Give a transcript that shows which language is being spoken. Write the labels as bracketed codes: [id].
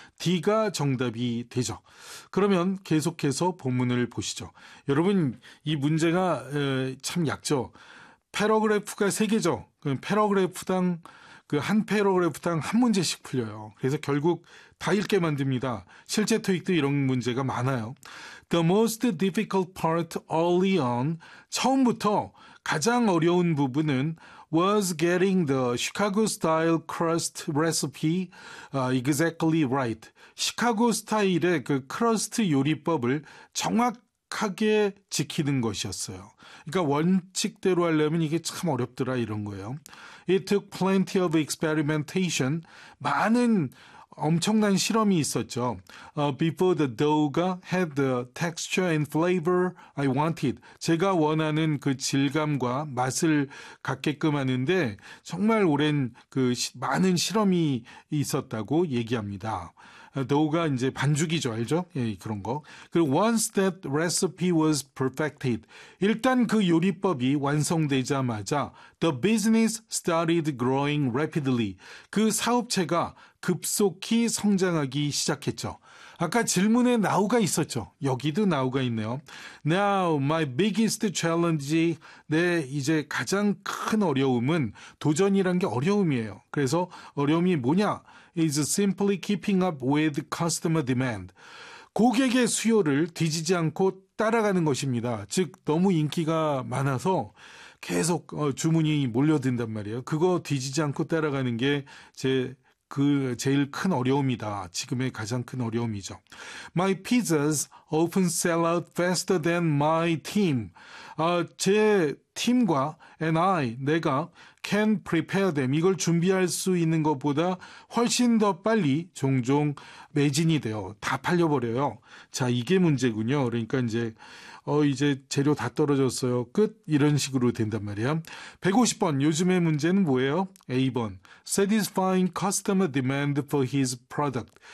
[ko] D가 정답이 되죠. 그러면 계속해서 본문을 보시죠. 여러분 이 문제가 참 약죠. 패러그래프가 3개죠. 그럼 패러그래프당 그 한 패러그래프당 한 문제씩 풀려요. 그래서 결국 다 읽게 만듭니다. 실제 토익도 이런 문제가 많아요. [en] The most difficult part early on, [ko] 처음부터 가장 어려운 부분은 [en] was getting the Chicago style crust recipe exactly right. [ko] 시카고 스타일의 그 크러스트 요리법을 정확하게 지키는 것이었어요. 그러니까 원칙대로 하려면 이게 참 어렵더라 이런 거예요. [en] It took plenty of experimentation. [ko] 많은 엄청난 실험이 있었죠. [en] Before the dough had the texture and flavor I wanted. [ko] 제가 원하는 그 질감과 맛을 갖게끔 하는데 정말 오랜 그 많은 실험이 있었다고 얘기합니다. 도우가 이제 반죽이죠, 알죠? 예, 그런 거. 그리고 [en] once that recipe was perfected, [ko] 일단 그 요리법이 완성되자마자 [en] the business started growing rapidly. [ko] 그 사업체가 급속히 성장하기 시작했죠. 아까 질문에 now가 있었죠. 여기도 now가 있네요. [en] Now, my biggest challenge, [ko] 네, 이제 가장 큰 어려움은 도전이란 게 어려움이에요. 그래서 어려움이 뭐냐? [en] is simply keeping up with customer demand. [ko] 고객의 수요를 뒤지지 않고 따라가는 것입니다. 즉, 너무 인기가 많아서 계속 주문이 몰려든단 말이에요. 그거 뒤지지 않고 따라가는 게 제일 큰 어려움이다. 지금의 가장 큰 어려움이죠. [en] My pizzas often sell out faster than my team. [ko] 제 팀과 [en] and I, 내가 can prepare them. [ko] 이걸 준비할 수 있는 것보다 훨씬 더 빨리 종종 매진이 돼요. 다 팔려버려요. 자, 이게 문제군요. 그러니까 이제 재료 다 떨어졌어요. 끝. 이런 식으로 된단 말이야. 150번. 요즘의 문제는 뭐예요? A번. [en] Satisfying customer demand for his product.